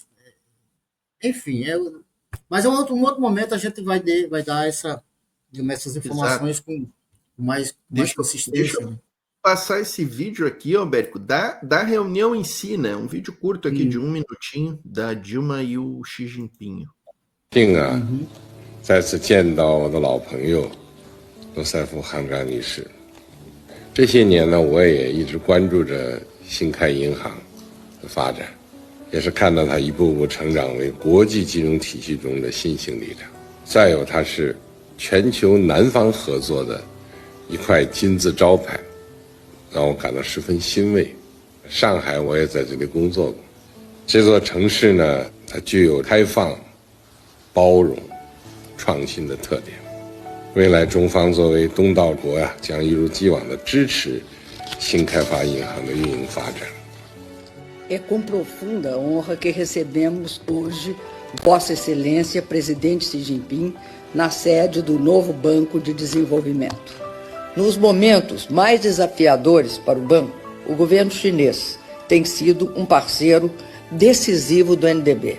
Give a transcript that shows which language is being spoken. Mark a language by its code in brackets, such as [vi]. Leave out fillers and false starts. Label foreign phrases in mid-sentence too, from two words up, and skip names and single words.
[pt] Enfim, mas um outro momento a gente vai dar essas informações com mais consistência. Deixa eu passar esse vídeo aqui, Alberto, da reunião em si, né? Um vídeo curto aqui de 1 minutinho da Dilma e o Xi Jinping. [zh] 再次见到我的老朋友罗塞夫·汉扎女士。这些年呢，我也一直关注着新开银行的发展，也是看到它一步步成长为国际金融体系中的新兴力量。再有，它是全球南方合作的一块金字招牌，让我感到十分欣慰。上海我也在这里工作过，这座城市呢，它具有开放、包容、创新的特点。未来中方作为东道国将一如既往的支持新开发银行的运营发展。 [pt] É com profunda honra que recebemos hoje Vossa Excelência Presidente Xi Jinping na sede do novo Banco de Desenvolvimento. Nos momentos mais desafiadores para o banco, o governo chinês tem sido um parceiro decisivo do NDB.